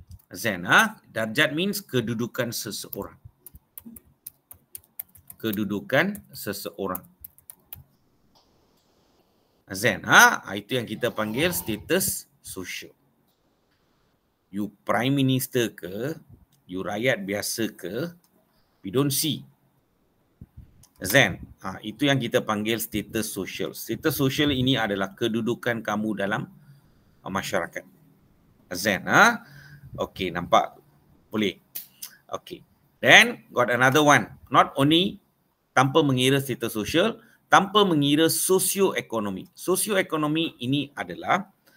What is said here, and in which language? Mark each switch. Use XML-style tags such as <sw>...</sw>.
<ms>Azan, darjat means kedudukan seseorang. Kedudukan seseorang. Azan, itu yang kita panggil status sosial.</ms> <en>You prime minister ke, you</en> <ms>rakyat biasa</ms> <en>ke, we don't see.</en> <ms>Azan, itu yang kita panggil status sosial. Status sosial ini adalah kedudukan kamu dalam masyarakat. Azan, okey, nampak? Boleh. Okey.</ms> <en>Then got another one. Not only</en> <ms>tanpa mengira status sosial, tanpa mengira sosioekonomi. Sosioekonomi ini adalah</ms>